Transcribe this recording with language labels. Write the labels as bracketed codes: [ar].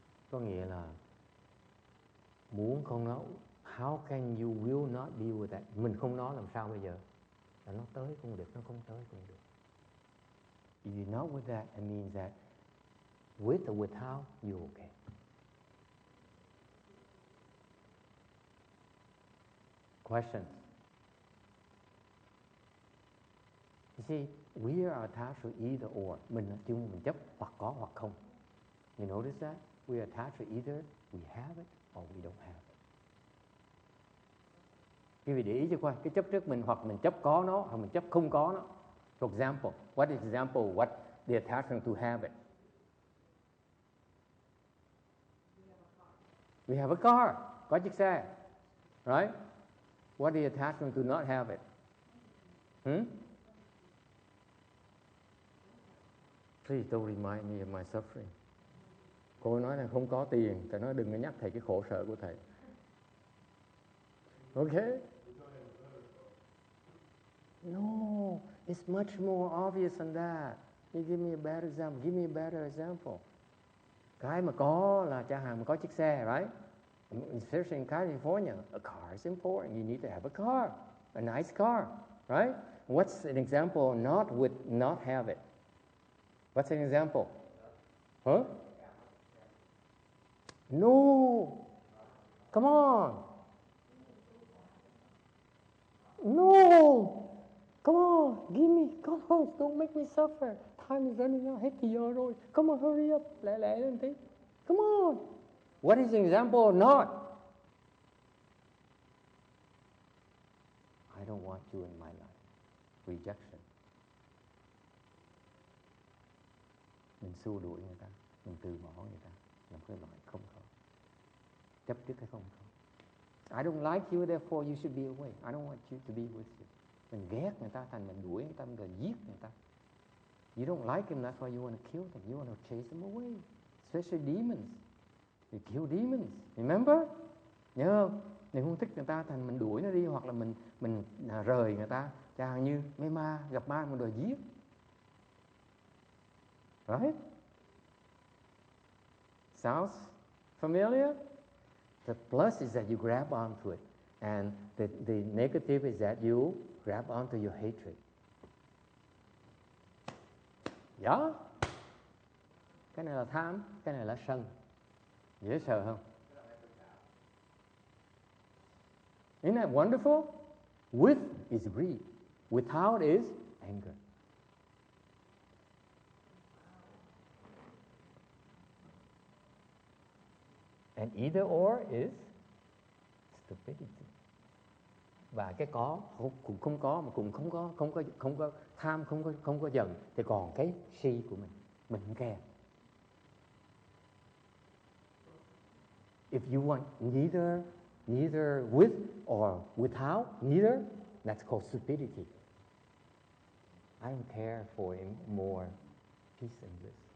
[vi] Có nghĩa là muốn không nói, [en] how can you will not deal with that? [vi] Mình không nói làm sao bây giờ? Là nó tới cũng được, nó không tới cũng được. [en] If you not with that, it means that with or without, you're okay. Questions? You see, we are attached to either or. [vi] Mình chấp hoặc có hoặc không. [en] You notice that? We are attached to either we have it or we don't have it. [vi] Quý vị để ý cho coi, cái chấp trước mình hoặc mình chấp có nó hoặc mình chấp không có nó. [en] For example, what the attachment to have it? We have a car. [vi] Có chiếc xe. [en] Right? What the attachment to not have it? Please don't remind me of my suffering. [vi] Cô nói là không có tiền, thầy nói đừng có nhắc thầy cái khổ sở của thầy. [en] Okay? No, it's much more obvious than that. You give me a better example. Give me a better example. [vi] Cái mà có là cha hàng mà có chiếc xe, right? [en] Especially in California, a car is important. You need to have a car, a nice car, right? What's an example not with not have it? What's an example? Huh? No. Come on. No. Come on. Give me. Come on. Don't make me suffer. Time is running out. [vi] Hết thì giờ rồi. [en] Come on, hurry up. [vi] Lẹ lẹ lên tí. [en] Come on. What is an example or not? I don't want you in my life. Rejection. [vi] Mình xua đuổi người ta, mình từ bỏ người ta, làm cái loại không có. Chấp trước cái không có. [en] I don't like you, therefore you should be away. I don't want you to be with you. [vi] Mình ghét người ta, thành mình đuổi người ta, mình giết người ta. [en] You don't like them, that's why you want to kill them. You want to chase them away. Especially demons. You kill demons. Remember? [vi] Nhớ không? Mình không thích người ta, thành mình đuổi nó đi, hoặc là mình rời người ta. Chẳng như mấy ma, gặp ma mình đòi giết. [en] Right? Sounds familiar? The plus is that you grab onto it. And the negative is that you grab onto your hatred. Yeah? [vi] Cái này là tham, cái này là sân. Dễ sợ không? [en] Isn't that wonderful? With is greed. Without is anger. And either or is stupidity. [vi] Và cái có cũng không có, mà cũng không có tham, không có giận, thì còn cái si của mình không kèm. [en] If you want neither with or without, neither, that's called stupidity. I don't care for more peace and bliss.